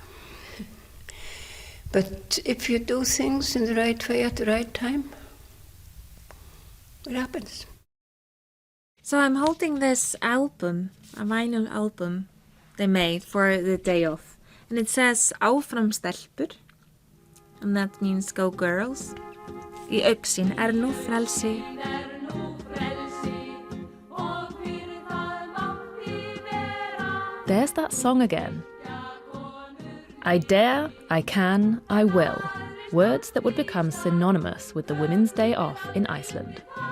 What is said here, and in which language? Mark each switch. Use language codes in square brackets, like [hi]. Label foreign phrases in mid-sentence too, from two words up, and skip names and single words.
[en] But if you do things in the right way at the right time, it happens. So I'm holding this album, a vinyl album they made for the day off. And it says [is] Áfram stelpur, [en] and that means go girls. [is] Í augsýn nú frelsi. [en] There's that song again. I dare, I can, I will. Words that would become synonymous with the Women's Day off in Iceland.